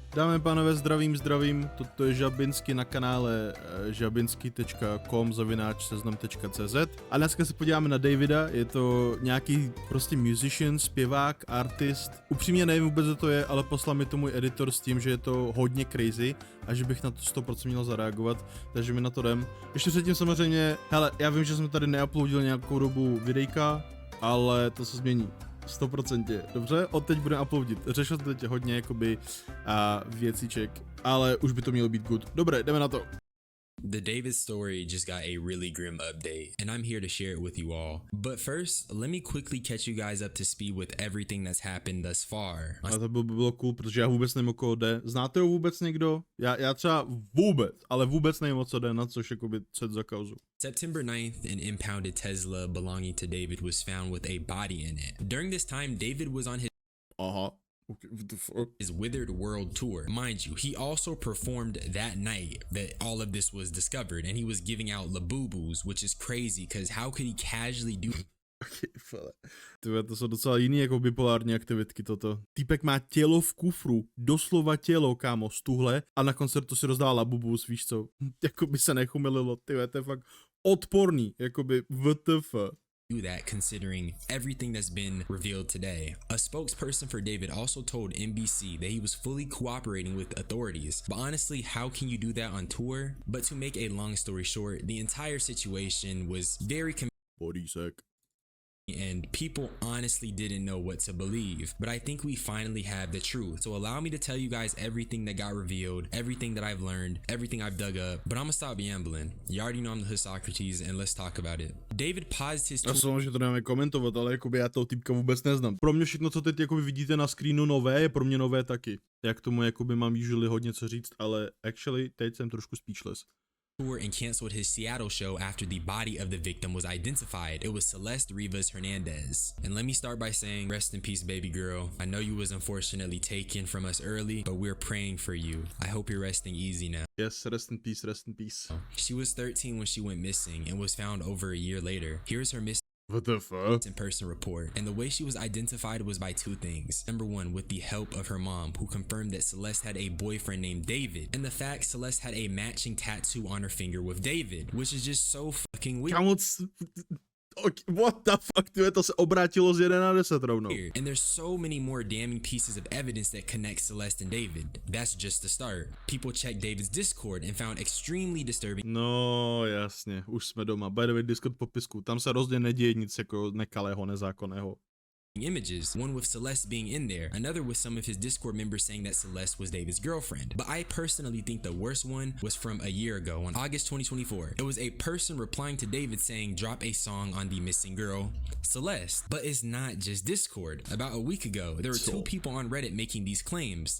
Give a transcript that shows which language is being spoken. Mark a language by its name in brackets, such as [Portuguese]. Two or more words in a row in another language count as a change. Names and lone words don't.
[Czech] Dámy a pánové, zdravím, toto je Žabinsky na kanále žabinsky.com/seznam.cz a dneska se podíváme na Davida, je to nějaký prostě musician, zpěvák, artist, upřímně nevím vůbec, co to je, ale poslal mi to můj editor s tím, že je to hodně crazy a že bych na to 100% měl zareagovat, takže mi na to jdem. Ještě předtím samozřejmě, hele, já vím, že jsme tady neuploadili nějakou dobu videjka, ale to se změní. 100%. Dobře, od teď budeme uploadit. Řešil teď hodně jakoby věciček, ale už by to mělo být good. Dobré, jdeme na to. [English] The David story just got a really grim update, and I'm here to share it with you all. But first, let me quickly catch you guys up to speed with everything that's happened thus far. [Czech] A to by bylo cool, protože já vůbec nevím, o koho jde. Znáte ho vůbec někdo? Já třeba vůbec nevím, o co jde, na což jakoby co za kauzu. [English] September 9th, an impounded Tesla belonging to David was found with a body in it. During this time, David was on his Okay, what the fuck? his Withered World tour. Mind you, he also performed that night that all of this was discovered, and he was giving out labubus, which is crazy, because how could he casually do [Czech] Tyhle, to jsou docela jiný jako bipolární aktivitky toto. Týpek má tělo v kufru, doslova tělo, kámo, stuhle a na koncertu si rozdává labubus, víš co? Jakoby se nechumililo, tyhle, to je fakt odporný, jakoby WTF. [English] do that considering everything that's been revealed today. A spokesperson for David also told NBC that he was fully cooperating with authorities. But honestly, how can you do that on tour? But to make a long story short, the entire situation was very Body sack. and people honestly didn't know what to believe. But I think we finally have the truth. So allow me to tell you guys everything that got revealed, everything that I've learned, everything I've dug up. But I'm gonna stop ambling. You already know I'm the hood Socrates, and let's talk about it. David paused his [Czech] Já jsem, že to nemáme komentovat, ale jakoby já toho týpka vůbec neznám. Pro mě všechno, co teď jakoby vidíte na screenu nové, je pro mě nové taky. Já k tomu jakoby mám usually hodně co říct, ale actually teď jsem trošku speechless. [English] Tour and canceled his Seattle show after the body of the victim was identified. It was Celeste Rivas Hernandez. And let me start by saying, rest in peace, baby girl. I know you was unfortunately taken from us early, but we're praying for you. I hope you're resting easy now. Yes, rest in peace, rest in peace. She was 13 when she went missing and was found over a year later. Here's her missing What the fuck? person report. And the way she was identified was by two things. Number one, with the help of her mom, who confirmed that Celeste had a boyfriend named David. And the fact Celeste had a matching tattoo on her finger with David, which is just so fucking weird. Kámo, what the fuck, [Czech] tyhle, to se obrátilo z 1 na 10 rovnou. [English] And there's so many more damning pieces of evidence that connect Celeste and David. That's just the start. People checked David's Discord and found extremely disturbing [Czech] No, jasně, už jsme doma. [English] By the way, [Czech] Discord popisku, tam se rozhodně neděje nic jako nekalého, nezákonného. [English] images, one with Celeste being in there, another with some of his Discord members saying that Celeste was David's girlfriend. But I personally think the worst one was from a year ago on August 2024. It was a person replying to David saying drop a song on the missing girl, Celeste. But it's not just Discord. About a week ago, there were two people on Reddit making these claims.